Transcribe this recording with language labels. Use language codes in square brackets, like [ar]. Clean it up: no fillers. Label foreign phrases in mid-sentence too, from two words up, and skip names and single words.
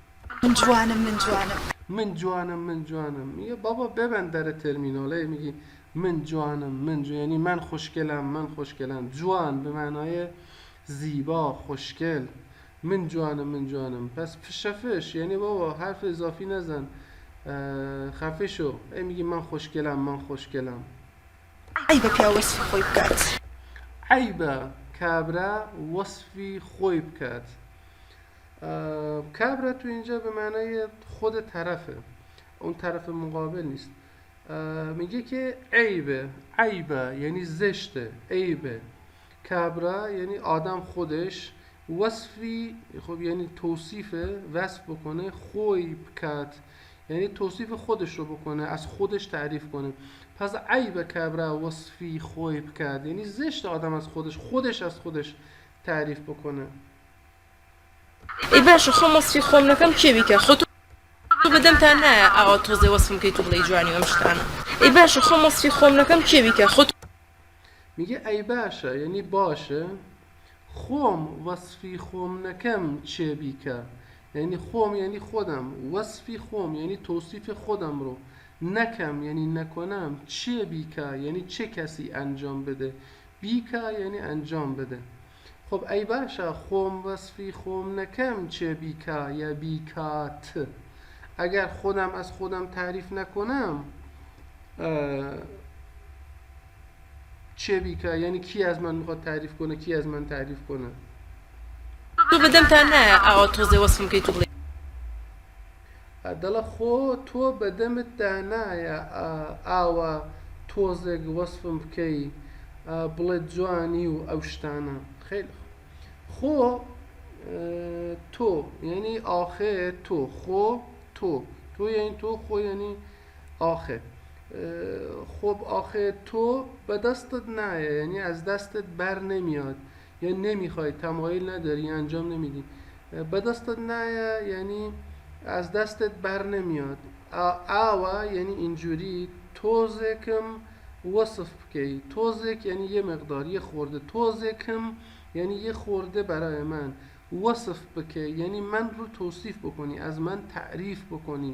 [fa] من جوانم میگه بابا ببند در ترمیناله، میگی من جوانم یعنی من خوشگلم. جوان به معنای زیبا، خوشگل. من جوانم. پس فشفش یعنی بابا حرف اضافی نزن، خفه شو. میگی من خوشگلم. [ckb] عیبه پیا وصفی خوی بکات. عیبه کابرا وصفی خوی بکات. [fa] کابرا تو اینجا به معنای خود طرفه، اون طرف مقابل نیست. میگه که عیبه یعنی زشته، عیبه. کبره یعنی آدم خودش، وصفی خب یعنی توصیفه، وصف بکنه، [ckb] خوی بکت [fa] یعنی توصیف خودش رو بکنه، از خودش تعریف کنه. پس [ckb] عیب کبره وصفی خوی بکت [fa] یعنی زشت آدم از خودش تعریف بکنه. [ckb] ای باش خۆم وەسفی خۆم نەکەم کێ بیکە خۆ تۆ بەدەمتان نایە ئاوا تۆزێ وەسفم کەی تو بڵێی جوانی ئەم شتانە. ای باش خۆم وەسفی خۆم نەکەم کێ بیکە خۆ [fa] میگه ای باشه یعنی باشه، [ckb] خوم وصفی خوم نکم چه بیکه [fa] یعنی خوم یعنی خودم، [ckb] وصفی خوم [fa] یعنی توصیف خودم رو، نکم یعنی نکنم، [ckb] چه بیکه [fa] یعنی چه کسی انجام بده، بیکه یعنی انجام بده. خب [ckb] ای باشه خوم وصفی خوم نکم چه بیکه یا بیکات، [fa] اگر خودم از خودم تعریف نکنم چه بیکه یعنی کی از من میخواد تعریف کنه، کی از من تعریف کنه. [ckb] تۆ بەدەمتان نایە ئاوا تۆزێ وەسفم کەی تو بڵێی دڵە خۆ تۆ بەدەمت دانایە ئاوە تۆزێک وەسفم بکەی بڵێت جوانی و ئەو شتانە. [fa] خیلی [ckb] خۆ تۆ یعنی ئاخێ تۆ، خۆ تۆ یعنی تۆ، خۆ یعنی ئاخێ. [fa] خب آخه تو به دستت نایه یعنی از دستت بر نمیاد یا نمیخوای، تمایل نداری، انجام نمیدی. به دستت نایه یعنی از دستت بر نمیاد. آوا یعنی اینجوری، توزکم وصف بکی، توزک یعنی یه مقدار، یه خورده، توزکم یعنی یه خورده برای من، وصف بکی یعنی من رو توصیف بکنی، از من تعریف بکنی.